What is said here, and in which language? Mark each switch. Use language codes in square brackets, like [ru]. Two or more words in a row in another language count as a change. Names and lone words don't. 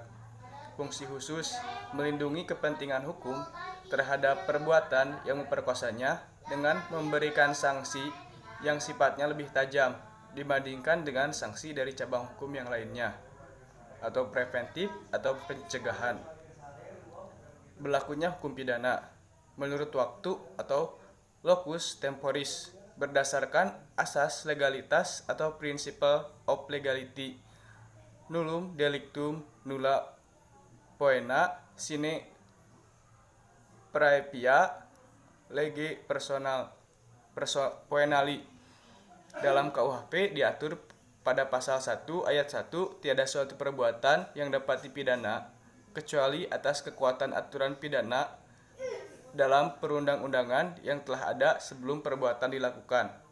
[id] Fungsi khusus melindungi kepentingan hukum terhadap perbuatan yang memperkosanya dengan memberikan sanksi yang sifatnya lebih tajam dibandingkan dengan sanksi dari cabang hukum yang lainnya, atau preventif atau pencegahan. Berlakunya hukum pidana menurut waktu atau [la] locus temporis [id] berdasarkan asas legalitas atau [en] principle of legality, [la] nullum delictum nulla poena sine praevia lege poenali. [id] Dalam KUHP diatur pada pasal 1 ayat 1, tiada suatu perbuatan yang dapat dipidana kecuali atas kekuatan aturan pidana dalam perundang-undangan yang telah ada sebelum perbuatan dilakukan.